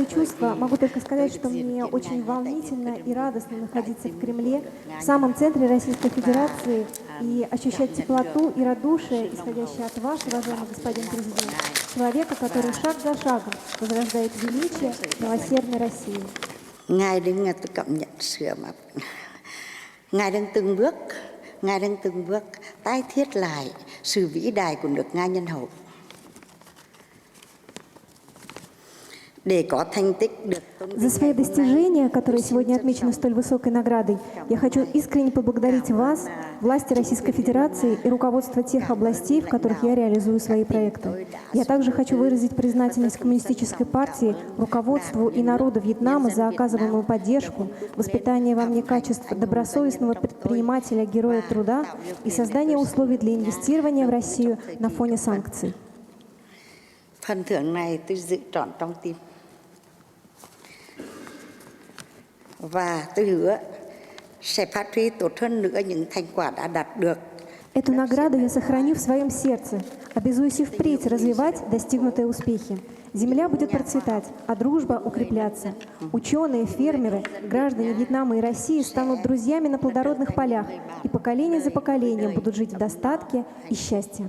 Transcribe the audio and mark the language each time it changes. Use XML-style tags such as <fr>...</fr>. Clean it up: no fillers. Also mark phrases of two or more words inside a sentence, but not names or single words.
<ru>чувства, могу только сказать, что мне очень волнительно и радостно находиться в Кремле, в самом центре Российской Федерации, и ощущать теплоту и радушие, исходящее от вас, уважаемый господин президент, человека, который шаг за шагом возрождает величие милосердной России.</ru> <vi>Ngài đang từng bước tái thiết lại sự vĩ đại của nước Nga nhân hậu.</vi> <ru>За свои достижения, которые сегодня отмечены столь высокой наградой, я хочу искренне поблагодарить вас, власти Российской Федерации и руководство тех областей, в которых я реализую свои проекты. Я также хочу выразить признательность Коммунистической партии, руководству и народу Вьетнама за оказываемую поддержку, воспитание во мне качеств добросовестного предпринимателя, героя труда и создание условий для инвестирования в Россию на фоне санкций.</ru> <vi>Phần thưởng này tôi dự trọn trong tim. Và tôi hứa sẽ phát huy tốt hơn nữa những thành quả đã đạt được.</vi> <ru>Эту награду я сохраню в своем сердце, обязуюсь и впредь развивать достигнутые успехи. Земля будет процветать, а дружба укрепляться. Ученые, фермеры, граждане Вьетнама и России станут друзьями на плодородных полях, и поколение за поколением будут жить в достатке и счастье.</ru>